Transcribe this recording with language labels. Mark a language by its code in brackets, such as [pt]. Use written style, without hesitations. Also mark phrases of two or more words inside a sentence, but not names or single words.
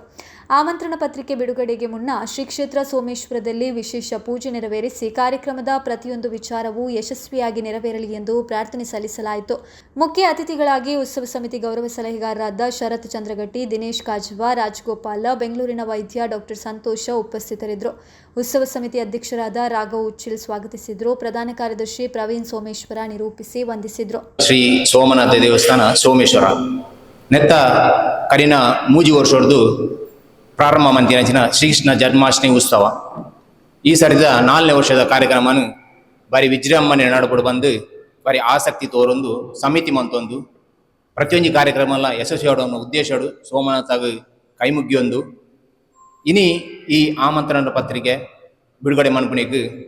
[kn] ಆಮಂತ್ರಣ ಪತ್ರಿಕೆ ಬಿಡುಗಡೆಗೆ ಮುನ್ನ ಶ್ರೀ ಕ್ಷೇತ್ರ ಸೋಮೇಶ್ವರದಲ್ಲಿ ವಿಶೇಷ ಪೂಜೆ ನೆರವೇರಿಸಿ ಕಾರ್ಯಕ್ರಮದ ಪ್ರತಿಯೊಂದು ವಿಚಾರವೂ ಯಶಸ್ವಿಯಾಗಿ ನೆರವೇರಲಿ ಎಂದು ಪ್ರಾರ್ಥನೆ ಸಲ್ಲಿಸಲಾಯಿತು. ಮುಖ್ಯ ಅತಿಥಿಗಳಾಗಿ ಉತ್ಸವ ಸಮಿತಿ ಗೌರವ ಸಲಹೆಗಾರರಾದ ಶರತ್ ಚಂದ್ರಗಟ್ಟಿ, ದಿನೇಶ್ ಕಾಜವ, ರಾಜಗೋಪಾಲ, ಬೆಂಗಳೂರಿನ ವೈದ್ಯ ಡಾಕ್ಟರ್ ಸಂತೋಷ ಉಪಸ್ಥಿತರಿದ್ದರು. ಉತ್ಸವ ಸಮಿತಿ ಅಧ್ಯಕ್ಷರಾದ ರಾಘವ್ ಉಚ್ಚಿಲ್ ಸ್ವಾಗತಿಸಿದರು. ಪ್ರಧಾನ ಕಾರ್ಯದರ್ಶಿ ಪ್ರವೀಣ್ ಸೋಮೇಶ್ವರ ನಿರೂಪಿಸಿ ವಂದಿಸಿದರು. [tcy] ಶ್ರೀ ಸೋಮನಾಥ ದೇವಸ್ಥಾನ ಸೋಮೇಶ್ವರ ನೆತ್ತ ಕರಿನ ಮೂಜಿ ವರ್ಷದ್ದು ಪ್ರಾರಂಭ ಮಂತಿನ ಶ್ರೀಕೃಷ್ಣ ಜನ್ಮಾಷ್ಟಮಿ ಉತ್ಸವ ಈ ಸರಿದ 4ನೇ ವರ್ಷದ ಕಾರ್ಯಕ್ರಮನು ಬಾರಿ ವಿಜೃಂಭಣೆ ನಡಪಡು ಬಂದು ಬಾರಿ ಆಸಕ್ತಿ ತೋರೊಂದು ಸಮಿತಿ ಮಂತೊಂದು ಪ್ರತಿಯೊಂದು ಕಾರ್ಯಕ್ರಮ ಎಲ್ಲ ಯಶಸ್ವಿ ಆಡೋ ಉದ್ದೇಶಡು ಸೋಮನಾಥಾಗ ಕೈಮುಗ್ಗಿಯೊಂದು ಇನಿ ಈ ಆಮಂತ್ರಣ ಪತ್ರಿಕೆ ಬಿಡುಗಡೆ ಮನ್ಪುಣಿಗೆ